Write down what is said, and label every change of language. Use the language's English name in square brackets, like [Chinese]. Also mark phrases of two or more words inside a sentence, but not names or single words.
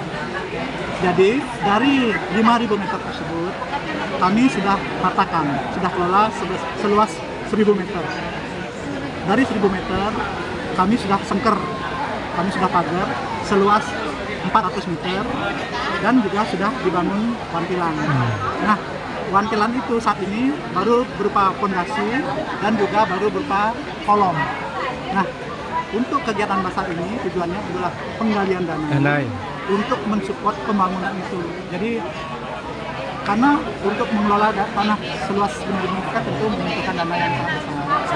[Indonesian] Jadi dari 5.000 meter tersebut kami sudah ratakan, sudah kelola seluas 1.000 meter. Dari 1.000 meter kami sudah sengker, kami sudah pagar seluas 400 meter dan juga sudah dibangun wantilan. Nah, wantilan itu saat ini baru berupa fondasi dan juga baru berupa kolom. Nah, untuk kegiatan bazar ini tujuannya adalah penggalian dana untuk mensupport pembangunan itu. Jadi karena untuk mengelola tanah seluas 5.000 meter tentu membutuhkan dana yang sangat besar.